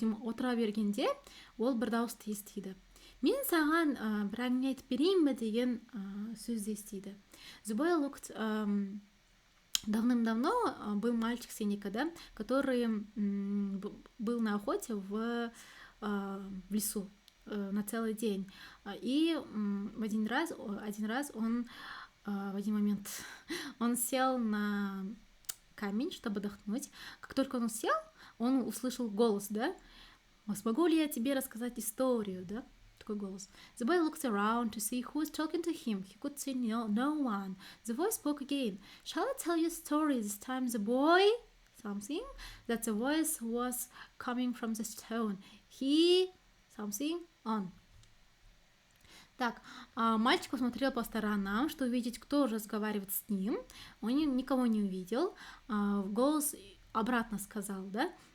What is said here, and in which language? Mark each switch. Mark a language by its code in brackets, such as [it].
[kk] Отыра бергенде ол бір дауысты естиді. Мен саған бір әңгіме айтып берейін бе деген сөзді естиді. [en] The boy looked... [ru] Давным-давно был мальчик Сенека, да, который был на охоте в лесу на целый день. И один раз он в один момент он сел на камень, чтобы отдохнуть. Как только он сел, он услышал голос, да, Смогу ли я тебе рассказать историю, да? Такой голос. [en] The boy looks around to see who is talking to him. He could see no one. The voice spoke again. Shall I tell you a story? This time the boy... Something. That the voice was coming from the stone. He... Something on. [ru] Так, мальчик посмотрел по сторонам, чтобы увидеть, кто же разговаривает с ним. Он никого не увидел. Голос обратно сказал, да?